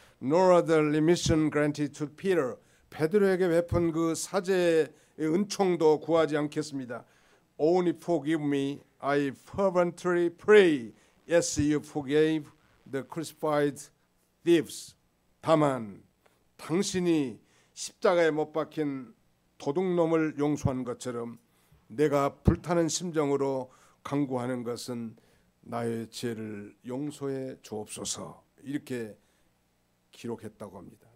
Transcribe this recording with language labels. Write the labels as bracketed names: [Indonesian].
[English] Nor the remission granted to Peter. [Korean] 베드로에게 베푼 그 사죄의 은총도 구하지 않겠습니다. [English] Only forgive me, I fervently pray, as you forgave the crucified thieves. [Korean] 다만 당신이 십자가에 못 박힌 도둑놈을 용서한 것처럼 내가 불타는 심정으로 간구하는 것은 나의 죄를 용서해 주옵소서, 이렇게 기록했다고 합니다.